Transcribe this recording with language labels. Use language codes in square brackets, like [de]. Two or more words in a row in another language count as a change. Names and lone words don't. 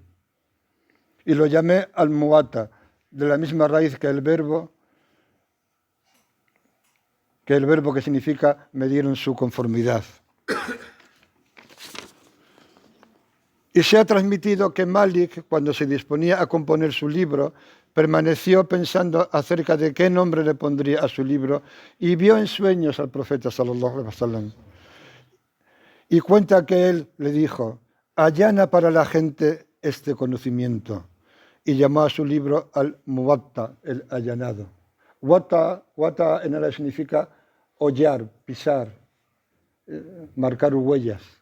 [es] Y lo llamé al-Muwatta, de la misma raíz que el verbo que significa me dieron su conformidad. Y se ha transmitido que Malik, cuando se disponía a componer su libro, permaneció pensando acerca de qué nombre le pondría a su libro y vio en sueños al profeta [ar] صلى الله عليه وسلم. [es] Y cuenta que él le dijo: allana para la gente este conocimiento. Y llamó a su libro al-Muwatta, el allanado. Wata en árabe significa hollar, pisar, marcar huellas.